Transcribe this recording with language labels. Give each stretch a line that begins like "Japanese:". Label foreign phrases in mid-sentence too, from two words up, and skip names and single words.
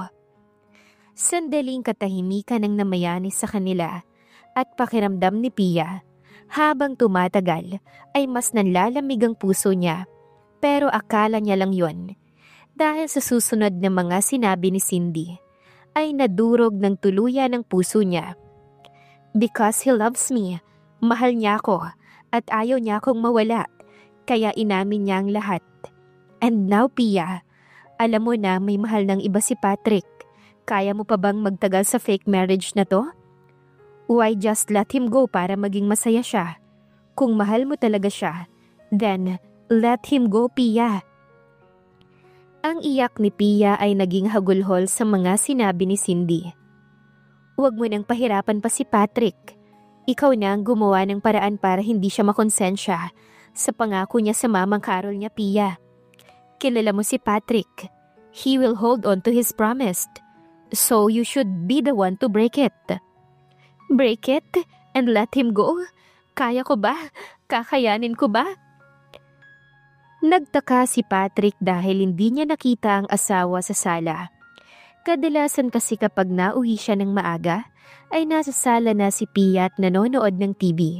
Filipino: Sandaling katahimikan ang namayani sa kanila at pakiramdam ni Pia. Habang tumatagal ay mas nanlalamig ang puso niya. Pero akala niya lang yon. Dahil sa susunod na mga sinabi ni Cindy, ay nadurog ng tuluyan ang puso niya.
English: Because he loves me,
Filipino: mahal niya ako at ayaw niya akong mawala. Kaya inamin niya ang lahat.
English: And now,
Filipino: Pia, alam mo na may mahal ng iba si Patrick. Kaya mo pa bang magtagal sa
English: fake marriage
Filipino: na to?
English: Why just let him go
Filipino: para maging masaya siya? Kung mahal mo talaga siya,
English: then let him go, Pia.
Filipino: Ang iyak ni Pia ay naging hagulhol sa mga sinabi ni Cindy. Huwag mo nang pahirapan pa si Patrick. Ikaw na ang gumawa ng paraan para hindi siya makonsensya sa pangako niya sa mamang Carol niya, Pia. Kilala mo si Patrick.
English: He will hold on to his promise. So you should be the one to break it. Break it and let him go?
Filipino: Kaya ko ba? Kakayanin ko ba? Nagtaka si Patrick dahil hindi niya nakita ang asawa sa sala. Kadalasan kasi kapag nauwi siya ng maaga, ay nasa sala na si Pia at nanonood ng TV.